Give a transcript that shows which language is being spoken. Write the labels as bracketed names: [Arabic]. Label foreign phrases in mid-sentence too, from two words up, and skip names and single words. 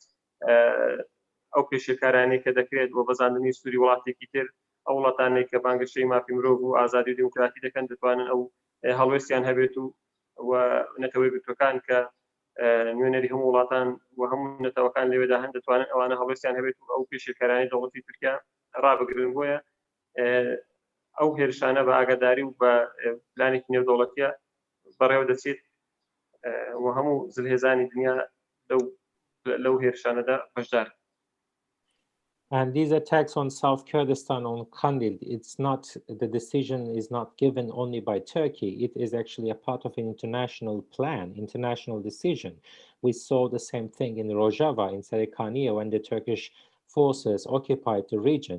[Central Kurdish] ئەو پێشێکارانەی کە دەکرێت بۆ بەزاندنی سووری وڵاتێکی تر، ئەو وڵاتانەی کە بانگەشەی مافی مرۆڤ و ئازادی و دیموکراتی دەکەن دەتوانن ئەو هەڵوێستیان هەبێت و نەتەوەی گرتوەکان کە نوێنەری هەموو وڵاتان و هەموو نەتەوەکان لەوێدا هەن دەتوانن ئەوانە هەڵوێستیان هەبێت و ئەو پێشێکارانی دەوڵەتی تورکیا ڕابگرن. بۆیە ئەو هێرشانە بە ئاگاداری و بە پلانێکی نێودەوڵەتیە بەڕێوە دەچێت و هەموو جلهێزانی دنیا لەو هێرشانەدا بەشدار. [English] And these attacks on South Kurdistan, on Qendîl, the decision is not given only by Turkey. It is actually a part of an international plan, international decision. We saw the same thing in Rojava, in Serikaniye, when the Turkish forces occupied the region.